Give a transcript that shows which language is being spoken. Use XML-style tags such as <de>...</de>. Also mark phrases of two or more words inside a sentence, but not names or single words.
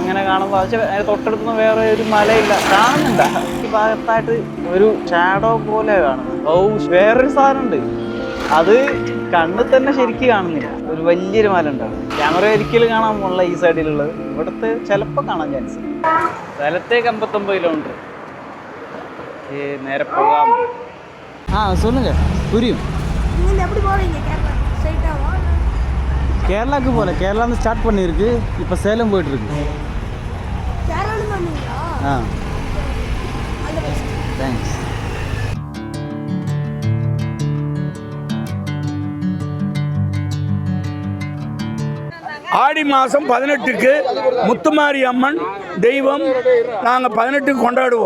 <ml>അങ്ങനെ കാണുമ്പോൾ പക്ഷെ തൊട്ടടുത്തൊന്നും വേറെ ഒരു മലയില്ല. കാണുന്നുണ്ട ഈ ഭാഗത്തായിട്ട് ഒരു ഷാഡോ പോലെ കാണുന്നത്. വേറൊരു സാധനം ഉണ്ട്. അത് കണ്ണിൽ തന്നെ ശരിക്കും കാണുന്നില്ല. ഒരു വലിയൊരു മല ഉണ്ടാവും. ക്യാമറ ഒരിക്കലും കാണാൻ പോലുള്ള ഈ സൈഡിലുള്ളത്. ഇവിടുത്തെ ചിലപ്പോൾ കാണാൻ ചാൻസ്. സ്ഥലത്തേക്ക് 59 കിലോമീറ്റർ നേരെ പോകാം.</ml> <ta>சொல்லுங்க புரியும். கேரளாக்கு போல. கேரளா வந்து ஸ்டார்ட் பண்ணிருக்கு. இப்போ சேலம் போயிட்டு இருக்கு. தேங்க்ஸ். ஆடி மாதம் 18க்கு முத்துமாரி அம்மன் தெய்வம் நாங்கள் 18க்கு கொண்டாடுவோம்.</ta>